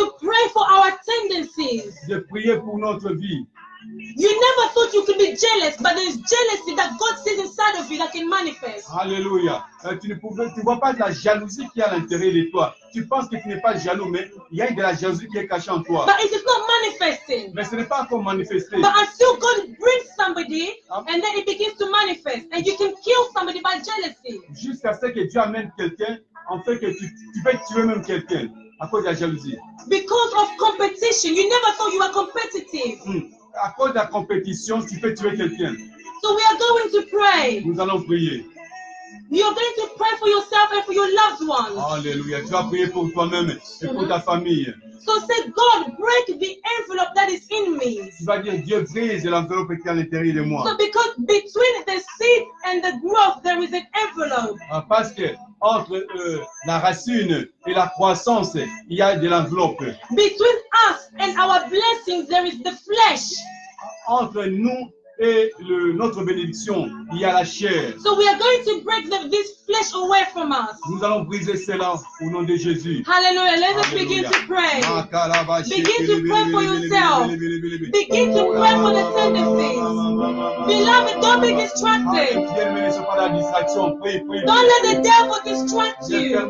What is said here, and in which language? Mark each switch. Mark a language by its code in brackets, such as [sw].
[en] To pray for our tendencies. [fr] De prier pour notre vie. [en] You never thought you could be jealous, but there is jealousy that God sees inside of you that can manifest. [fr] Alléluia. Tu ne vois pas de la jalousie qui est à l'intérieur de toi. Tu penses que tu n'es pas jaloux, mais il y a de la jalousie qui est cachée en toi. [en] But it is not manifesting. [fr] Mais ce n'est pas encore manifesté. [en] But until God brings somebody, and then it begins to manifest, and you can kill somebody by jealousy. [fr] Jusqu'à ce que Dieu amène quelqu'un, en fait que tu peux tuer même quelqu'un à cause de la jalousie. [en] Because of competition, you never thought you were competitive. [fr] À cause de la compétition, tu peux tuer quelqu'un. [en] So we are going to pray. [fr] Nous allons prier. [en] You are going to pray for yourself and for your loved ones. [fr] Alléluia. Tu vas prier pour toi-même et pour ta famille. [en] So say, God, break the envelope that is in me. [fr] Tu vas dire, Dieu brise l'enveloppe qui est à l'intérieur de moi. [en] So because between the seed and the growth, there is an envelope. [fr] Parce que entre la racine et la croissance, il y a de l'enveloppe. [en] Between us and our blessings, there is the flesh. [fr] Entre nous et notre bénédiction, il y a la chair. [en] So we are going to break this flesh away from us. [fr] Nous allons briser cela au nom de Jésus. [en] Hallelujah. Let us begin to pray. Begin to pray for yourself. Begin to pray for the tendencies. Beloved, don't be distracted. Don't let the devil distract you.